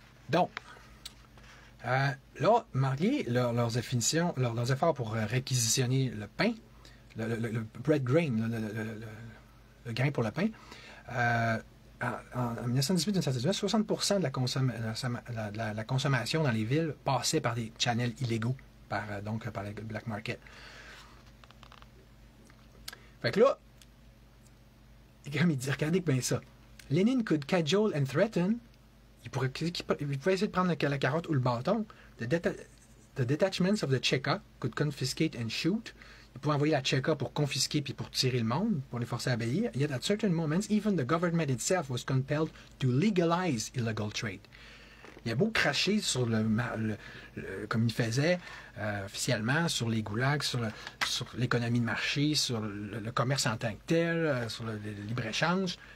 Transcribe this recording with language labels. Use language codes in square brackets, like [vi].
[fr] Donc, là, malgré leurs définitions, leurs efforts pour réquisitionner le pain, le bread grain, le grain pour le pain, en 1918-1919, 60% de la consommation dans les villes passait par des channels illégaux, donc par le black market. Fait que là, comme il dit, regardez bien ça. [en] Lenin could cajole and threaten. [fr] Il pouvait essayer de prendre la carotte ou le bâton. [en] The detachments of the Cheka could confiscate and shoot. [fr] Il pouvait envoyer la Cheka pour confisquer puis pour tirer le monde, pour les forcer à obéir. [en] Yet at certain moments, even the government itself was compelled to legalize illegal trade. [fr] Il a beau cracher sur comme il faisait officiellement, sur les goulags, sur l'économie de marché, sur le commerce en tant que tel, sur le libre-échange.